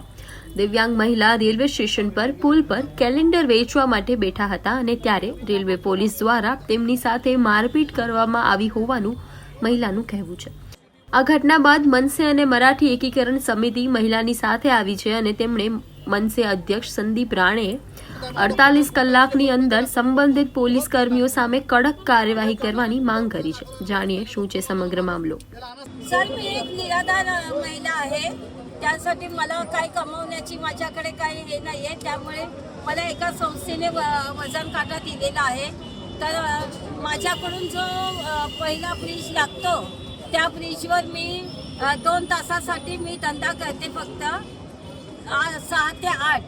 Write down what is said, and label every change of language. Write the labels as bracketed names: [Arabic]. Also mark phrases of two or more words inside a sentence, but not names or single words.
[Gujarati] દિવ્યાંગ મહિલા રેલવે સ્ટેશન પર પુલ પર કેલેન્ડર વેચવા માટે બેઠા હતા અને ત્યારે રેલવે પોલીસ દ્વારા તેમની સાથે મારપીટ કરવામાં આવી હોવાનું મહિલાનું કહેવું છે। આ ઘટના બાદ મનસે અને મરાઠી એકીકરણ સમિતિ મહિલાની સાથે આવી છે અને તેમણે મનસે અધ્યક્ષ સંદીપ રાણેએ 48 કલાકની અંદર સંબંધિત પોલીસ કર્મીઓ સામે કડક કાર્યવાही કરવાની માંગ કરી છે। જાણીએ શું છે સમગ્ર મામલો। [Marathi] सर, मी एक निराधार महिला आहे। त्यासाठी मला काही कमवण्याची माझ्याकडे काही हे नाही आहे। त्यामुळे मला एका संस्थेने वजन काटा दिलेला आहे। तर माझ्याकडून जो पहिला ब्रिज लागतो त्या ब्रिजवर मी 2 तासासाठी मी धंदा करते, फक्त 6 ते 8।